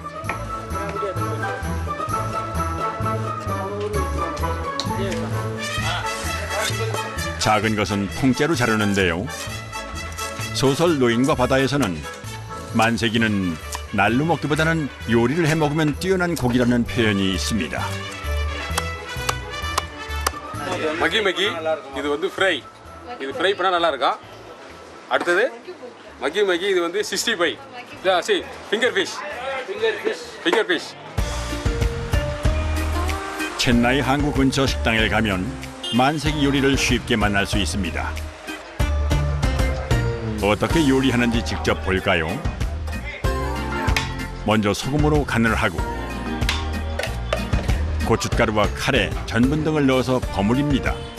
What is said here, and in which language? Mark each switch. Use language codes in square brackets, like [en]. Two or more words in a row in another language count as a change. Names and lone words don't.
[ko] 작은 것은 통째로 자르는데요. 소설 노인과 바다에서는 만세기는 날로 먹기보다는 요리를 해 먹으면 뛰어난 고기라는 표현이 있습니다. [ta] மகி மகி இது வந்து ஃப்ரை இது ஃப்ரை பண்ணால் நல்லா இருக்கும். அடுத்தது மகி மகி இது வந்து 65 சி [en] finger fish. [ko] 첸나이 항구 근처 식당에 가면 만세기 요리를 쉽게 만날 수 있습니다. 어떻게 요리하는지 직접 볼까요? 먼저 소금으로 간을 하고 고춧가루와 카레, 전분 등을 넣어서 버무립니다.